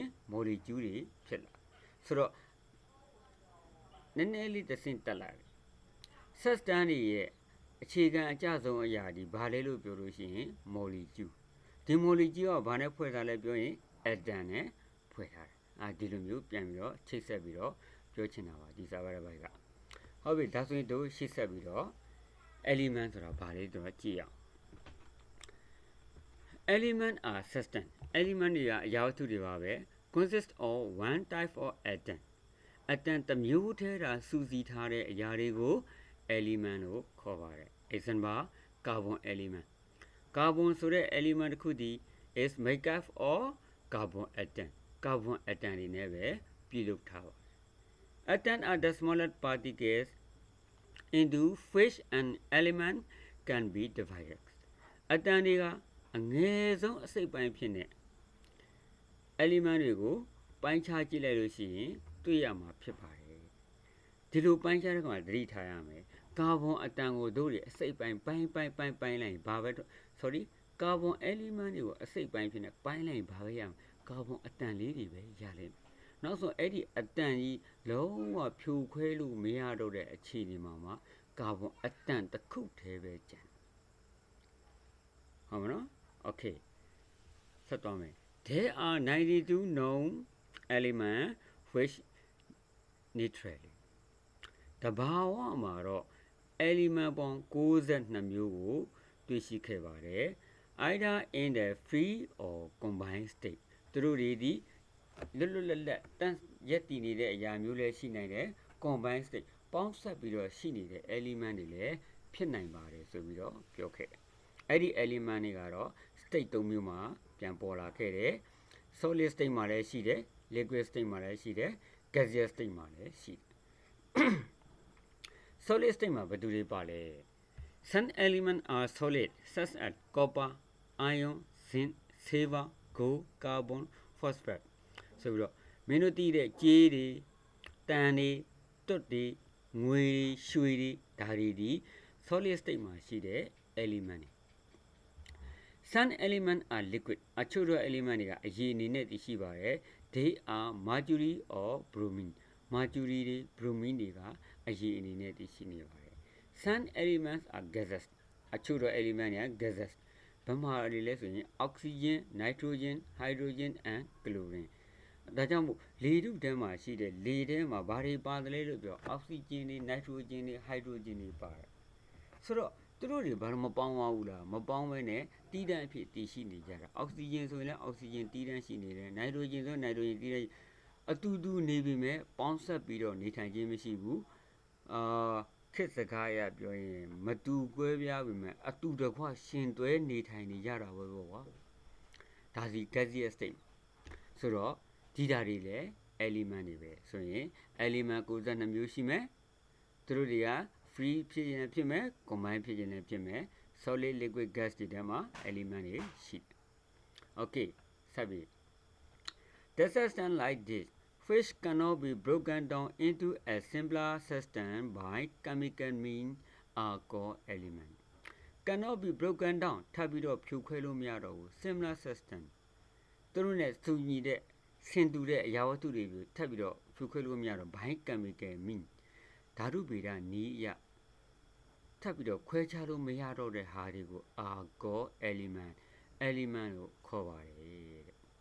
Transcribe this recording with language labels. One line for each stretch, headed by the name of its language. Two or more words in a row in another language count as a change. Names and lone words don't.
Burmese: molecule တွေဖြစ်လာဆိုတော့နည်းနည်းလေးတစ်ဆင့်တက်လာတယ် substance တွေရဲ့အခြေခံအကျဆုံးအရာဒီဘာလဲလို့ပြောလို့ရှိရင် molecule ဒီ molecule ကဘာနဲ့ဖွဲ့ထားလဲပြောရင် atom နဲ့ဖွဲ့ထားတယ်ဒီလိုမျိုးပြန်ပြီးတော့ချိတ်ဆက်ပြီးတော့ပြောချင်တာပါဒီစာပါတစ် ပိုက်ကဟုတ်ပြီဒါဆိုရင်တို့ရှေ့ဆက်ပြီးတော့ element ဆိုတာဘာလဲတော့ကြည့်အောင်
English: element are system
Burmese: element တွေကအရာဝတ္ထုတွေပါပဲ
English: consist of one type of atom atom
Burmese: တစ်မျိုးတည်းတာစုစည်းထားတဲ့အရာတွေကို element လို့ခေါ်ပါတယ်
English: example carbon element carbon
Burmese: ဆိုတဲ့ element တစ်ခုတည်း
English: is made up of carbon atom carbon atom
Burmese: တွေနဲ့ပဲပြုလုပ်ထားပါတယ်
English: atom are the smallest particles into which an element can be divided
Burmese: atom တွေကအငယ်ဆုံးအစိတ်ပိုင်းဖြစ်နေ element တွေကိုပိုင်းခြားကြည့်လိုက်လို့ရှိရင်တွေ့ရမှာဖြစ်ပါတယ် ဒီလိုပိုင်းခြားတဲ့ကောင်ကသတိထားရမယ်ကာဗွန်အတန်ကိုတို့တွေအစိတ်ပိုင်းပိုင်းလိုက်ဘာပဲsorry ကာဗွန် element တွေကိုအစိတ်ပိုင်းဖြစ်နေပိုင်းလိုက်ဘာပဲရမယ်ကာဗွန်အတန်လေးတွေပဲရလိမ့်မယ်နောက်ဆုံးအဲ့ဒီအတန်ကြီးလုံးဝဖြိုခွဲလို့မရတော့တဲ့အခြေအနေမှာကာဗွန်အတန်တစ်ခုတည်းပဲကျန် ဟုတ်မနော် okay ဆက်သွားမယ်
English: there are 92 known elements which neutrally
Burmese: တဘာဝမှာတော့ element ပေါင်း62မျိုးကိုတွေ့ ရှိခဲ့ပါတယ်
English: either in the free or combined state
Burmese: သူတို့တွေဒီလွတ်လပ်တန်းရက်တည်နေတဲ့အရာမျိုးလည်းရှိနိုင်တယ်
English: combined state
Burmese: ပေါင်းစပ်ပြီးတော့ရှိနေတဲ့ element တွေလည်းဖြစ်နိုင်ပါတယ်ဆိုပြီးတော့ပြောခဲ့တယ်အဲ့ဒီ element တွေကတော့ state 3မျိုးမှာပြန်ပေါ်လာခဲ့တယ်
English: solid state
Burmese: မှာလည်းရှိတယ်
English: liquid state
Burmese: မှာလည်းရှိတယ်
English: gaseous state
Burmese: မှာလည်းရှိတယ်
English: solid state
Burmese: မှာဘယ်သူတွေပါလဲ
English: some elements are solid such as copper iron zinc silver gold carbon phosphorus
Burmese: ဆိုပြီးတော့မင်းတို့သိတဲ့ကြေးတွေတန်တွေတွတ်တွေငွေတွေရွှေတွေဒါတွေဒီ
English: solid state
Burmese: မှာရှိတဲ့ element တွေ
English: some element are liquid
Burmese: အချို့သော element တွေကအရည်အနေနဲ့တည်ရှိပါတယ်
English: they are mercury or bromine
Burmese: mercury တွေ bromine တွေကအရည်အနေနဲ့တည်ရှိနေပါတယ်
English: some elements are gases
Burmese: အချို့သော element တွေက gases ဘာမှတွေလဲဆိုရင်
English: oxygen nitrogen hydrogen and chlorine
Burmese: ဒါကြောင့်မို့လေထုထဲမှာရှိတဲ့လေထဲမှာဘာတွေပါတယ်လဲလို့ပြော oxygen တွေ nitrogen တွေ hydrogen တွေပါတယ်ဆိုတော့သူတို့တွေဘာလို့မပေါင်းသွားဘူးလားမပေါင်းဘဲနဲ့တီးတန့်အဖြစ်တည်ရှိနေကြတာအောက်ဆီဂျင်ဆိုရင်လည်းအောက်ဆီဂျင်တီးတန့်ရှိနေတယ်နိုက်ထရိုဂျင်ဆိုနိုက်ထရိုဂျင်တီးတန့်အတူတူနေပြီမဲ့ ပေါင်းဆက်ပြီးတော့နေထိုင်ခြင်းမရှိဘူးခေတ်စကားအရပြောရင်မတူကွဲပြားပြီမဲ့အတူတကွရှင်တွဲနေထိုင်နေကြတာပဲပေါ့ကွာဒါစီ
English: gaseous state
Burmese: ဆိုတော့ဒီ ဓာတ်တွေလည်း element တွေပဲဆိုရင် element 62မျိုးရှိမယ်သူတို့တွေကfree ဖြစ်ရင်ဖြစ်မယ် combine ဖြစ်ရင်လည်းဖြစ်မယ်
English: solid liquid gas
Burmese: တွေထဲမှာ element တွေရှိတယ် okay ဆက်ပြီး
English: the system like this which cannot be broken down into a simpler system by chemical means are called element cannot be broken down
Burmese: ထပ်ပြီးတော့ဖြိုခွဲလို့မရတော့ဘူး
English: similar system
Burmese: သူတို့နဲ့တူညီတဲ့ဆင်တူတဲ့အရာဝတ္ထုတွေကိုထပ်ပြီးတော့ဖြိုခွဲလို့မရတော့
English: by chemical means
Burmese: ဓာတုဗေဒနည်းအရထပ်ပြီးတော့ခွဲခြားလို့မရတော့တဲ့ဟာတွေကို
English: are called element
Burmese: လို့ခေါ်ပါတယ်တဲ့